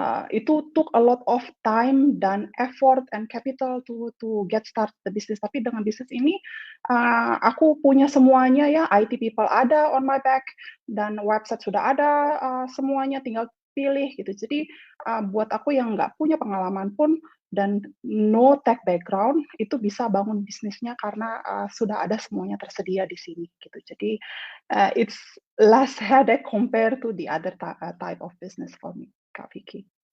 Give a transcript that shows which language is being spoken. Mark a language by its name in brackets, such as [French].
[Indonesian] Itu [English] took a lot of time [Indonesian] dan [English] effort and capital to get start the business. [Indonesian] Tapi dengan bisnis ini, aku punya semuanya ya, [English] IT people [Indonesian] ada [English] on my back, [Indonesian] dan website sudah ada, semuanya tinggal pilih gitu. Jadi buat aku yang nggak punya pengalaman pun dan [English] no tech background, [Indonesian] itu bisa bangun bisnisnya karena sudah ada semuanya tersedia di sini gitu. Jadi [English] it's less headache compared to the other type of business for me, Kak Vicky.